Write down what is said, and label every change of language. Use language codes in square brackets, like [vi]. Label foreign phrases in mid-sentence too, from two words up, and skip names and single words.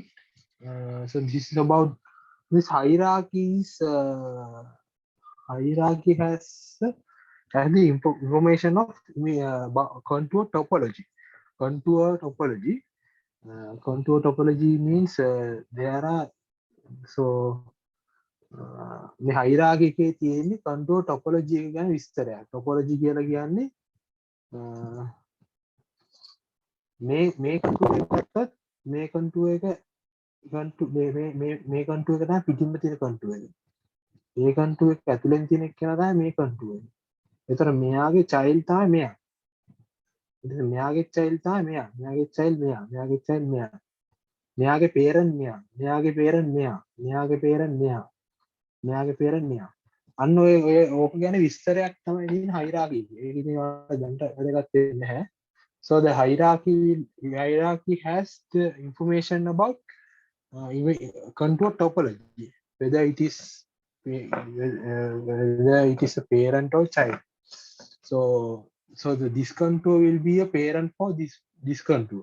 [en] So this is about this hierarchy has the information of contour topology. Contour topology. Contour topology means there are so [si] මේ hierarchy එකේ තියෙන්නේ contour topology එක ගැන විස්තරයක්. Topology කියලා කියන්නේ මේ contour එක ගත්තොත් මේ contour එක මේ contour එක තමයි පිටින්ම තියෙන contour එක. මේ contour එක ඇතුලෙන් තියෙන එක තමයි මේ contour එක. ඒතර මෙයාගේ child තමයි මෙයා. ඉතින් මෙයාගේ child තමයි මෙයා. මෙයාගේ child මෙයා. මෙයාගේ child මෙයා. මෙයාගේ parent මෙයා. මෙයාගේ parent මෙයා. මෙයාගේ parent මෙයා. මෙයාගේ parent මෙයා. අන්න ඔය ඕක ගැන විස්තරයක් තමයි තියෙන hierarchy. ඒක ඉතින් ඔයාලා දැන්ට වැදගත් වෙන්නේ නැහැ. [en] So the hierarchy has the information about contour topology, whether it is a parent or child. So this contour will be a parent for this contour.